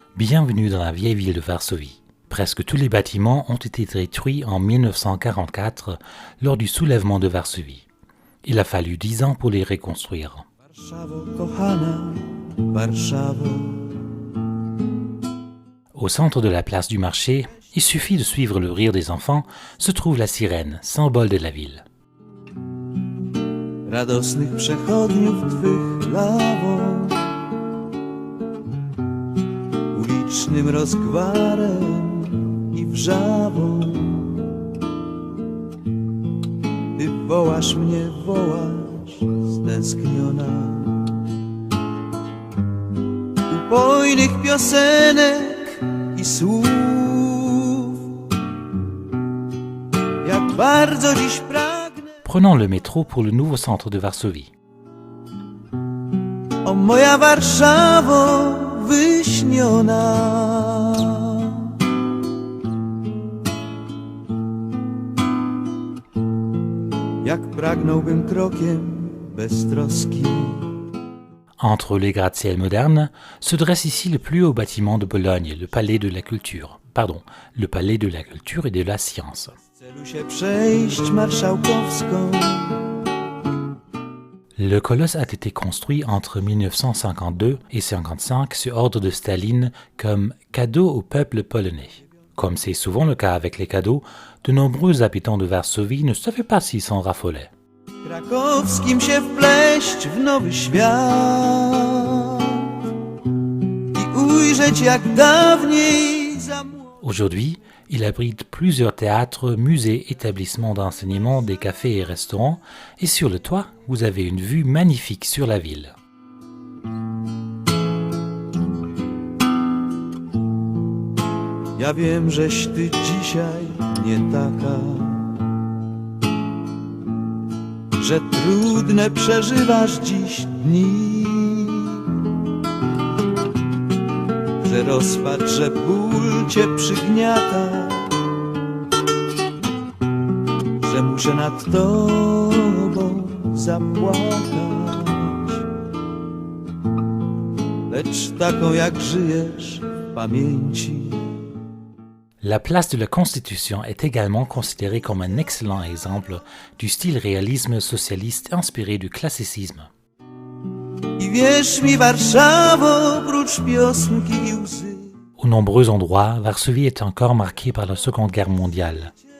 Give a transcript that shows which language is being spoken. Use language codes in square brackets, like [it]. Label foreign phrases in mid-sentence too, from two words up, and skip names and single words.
[fr] Bienvenue dans la vieille ville de Varsovie. Presque tous les bâtiments ont été détruits en 1944 lors du soulèvement de Varsovie. Il a fallu 10 ans pour les reconstruire. Au centre de la place du marché, il suffit de suivre le rire des enfants, se trouve la sirène, symbole de la ville. [pl] Radosnych przechodniów twych lawo, ulicznym rozgwarem i wrzawą. Ty wołasz mnie, wołasz stęskniona. Upojnych piosenek i słów, jak bardzo dziś pragnę. [fr] Prenons le métro pour le nouveau centre de Varsovie. [pl] O moja Warszawo wyśniona, jak pragnąłbym krokiem beztroskim. [fr] Entre les gratte-ciel modernes se dresse ici le plus haut bâtiment de Bologne, le palais de la culture. Le palais de la culture et de la science. Le colosse a été construit entre 1952 et 1955 sur ordre de Staline comme cadeau au peuple polonais. Comme c'est souvent le cas avec les cadeaux, de nombreux habitants de Varsovie ne savaient pas s'ils s'en raffolaient. [pl] Krakowskim się wpleść w nowy świat i ujrzeć jak dawniej za młodu. [fr] Aujourd'hui, il abrite plusieurs théâtres, musées, établissements d'enseignement, des cafés et restaurants, et sur le toit, vous avez une vue magnifique sur la ville. [pl] Ja wiem, żeś ty dzisiaj nie taka, że trudne przeżywasz dziś dni, że rozpacz, że ból cię przygniata, że muszę nad tobą zapłakać, lecz taką jak żyjesz w pamięci. [fr] La place de la Constitution est également considérée comme un excellent exemple du style réalisme socialiste inspiré du classicisme. Aux nombreux endroits, Varsovie est encore marquée par la Seconde Guerre mondiale.